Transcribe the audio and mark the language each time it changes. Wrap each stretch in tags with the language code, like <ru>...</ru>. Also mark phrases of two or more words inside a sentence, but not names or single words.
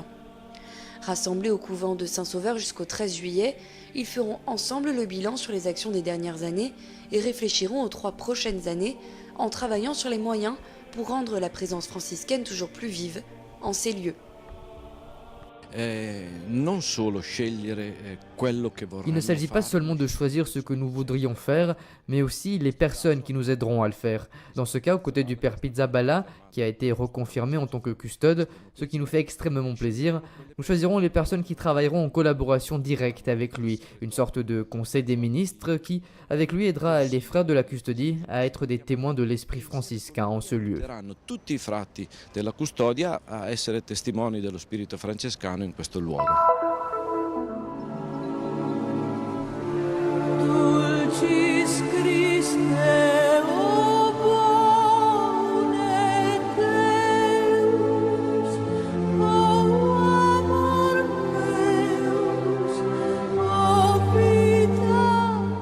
<fr>Rassemblés au couvent de Saint-Sauveur jusqu'au 13 juillet, ils feront ensemble le bilan sur les actions des dernières années et réfléchiront aux 3 prochaines années en travaillant sur les moyens pour rendre la présence franciscaine toujours plus vive en ces lieux.</fr> <it>Non solo scegliere quello che</it> <fr>Il</fr> <it>vorremmo</it> <fr>ne s'agit pas</fr> <it>fare.</it> <fr>seulement de choisir ce que nous voudrions faire, mais aussi les personnes qui nous aideront à le faire. Dans ce cas, aux côtés du père Pizzaballa, qui a été reconfirmé en tant que custode, ce qui nous fait extrêmement plaisir, nous choisirons les personnes qui travailleront en collaboration directe avec lui, une sorte de conseil des ministres qui, avec lui, aidera les frères de la custodie à être des témoins de l'esprit franciscain en ce lieu.</fr> <it>Aiuteranno tutti i frati della custodia a essere testimoni dello spirito francescano in questo luogo.</it> <la>Dulcis Christe, o bone Deus, o amor meus, o vita</la>